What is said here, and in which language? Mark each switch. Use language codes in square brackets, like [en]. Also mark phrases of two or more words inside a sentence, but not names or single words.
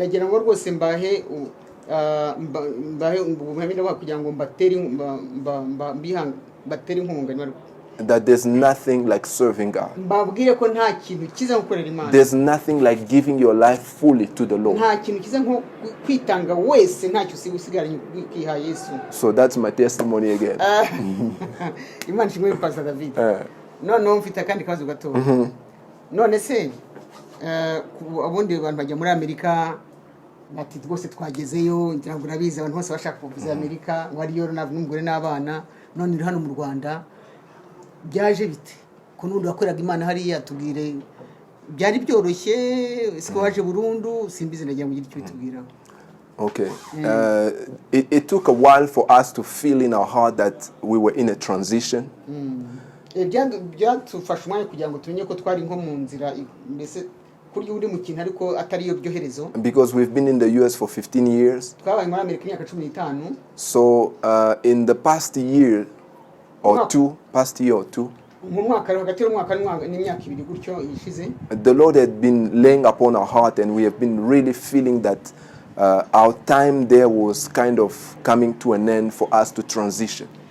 [en] That there's nothing like serving God. There's nothing like giving your life fully to the Lord. So that's my testimony again. [rw] Abundi abantu bajya muri Amerika bati rwose twagezeyo ngira ngo urabizi abantu bose bashaka kuvuza Amerika wariyo n'umugore n'abana none iri hano mu Rwanda byaje bite ko nundi wakoraga Imana hariya tubwire byari byoroshye siko waje burundu simbizi ndagira ngo icyo bitubwira. [en] Okay. It took a while for us to feel in our heart that we were in a transition. [rw] Byatufasha umwanya kugira ngo tumenye ko twari nko mu nzira mbese kuri uri mu kintu ariko atari yo byoherezo. [en] Because we've been in the US for 15 years. [rw] Twabaye muri Amerika imyaka 15. [en] So in the past year or two, the Lord had been laying upon our heart, and we have been really feeling that our time there was kind of coming to an end for us to transition.